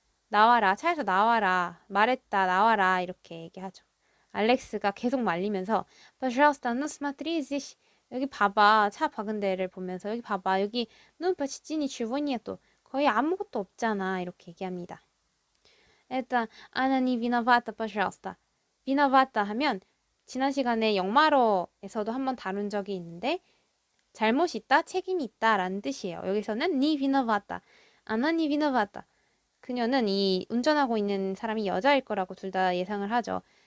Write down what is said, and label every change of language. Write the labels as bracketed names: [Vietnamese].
[Korean] 나와라, 차에서 나와라, 말했다, 나와라 이렇게 얘기하죠. [Russian] 알렉스가 계속 말리면서 пожалуйста, ну смотри здесь. [Korean] 여기 봐봐, 차 박은 데를 보면서 여기 봐봐, 여기 ну почти ничего нету. 거의 아무것도 없잖아 이렇게 얘기합니다. [Russian] Это она не виновата, пожалуйста. [Korean] виновата 하면 지난 시간에 영마로에서도 한번 다룬 적이 있는데 잘못이 있다, 책임이 있다라는 뜻이에요. 여기서는 니 비너바다, 아나 니 비너바다. 그녀는 이 운전하고 있는 사람이 여자일 거라고 둘 다 예상을 하죠.